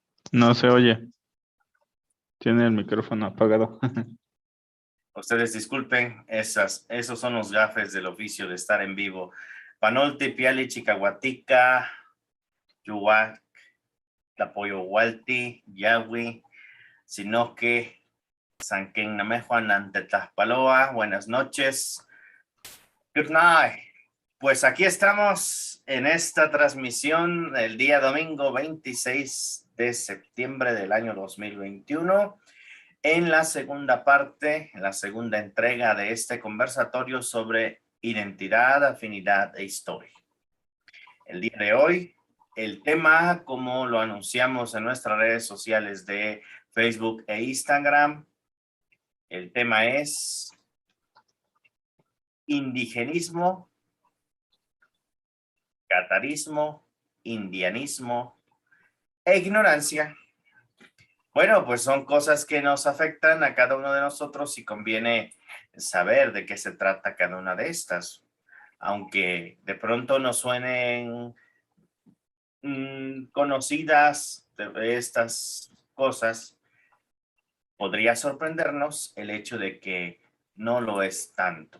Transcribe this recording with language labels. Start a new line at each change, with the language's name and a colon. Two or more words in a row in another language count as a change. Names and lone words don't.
Spanish: No se oye. Tiene el micrófono apagado. Ustedes disculpen, esos son los gafes del oficio de estar en vivo.
Nahuatl languages: Panolti, Piali, Chicahuatica, Yuhuac, Tlapoyo Hualti, Yahui, Sinoque, Sanquén Namejuan, Antetlaspaloa.
Spanish: Buenas noches.
English: Good night.
Spanish: Pues aquí estamos en esta transmisión el día domingo 26 de septiembre del año 2021. En la segunda parte, en la segunda entrega de este conversatorio sobre identidad, afinidad e historia. El día de hoy, el tema, como lo anunciamos en nuestras redes sociales de Facebook e Instagram, el tema es indigenismo, catarismo, indianismo e ignorancia. Bueno, pues son cosas que nos afectan a cada uno de nosotros y conviene saber de qué se trata cada una de estas. Aunque de pronto nos suenen conocidas de estas cosas, podría sorprendernos el hecho de que no lo es tanto.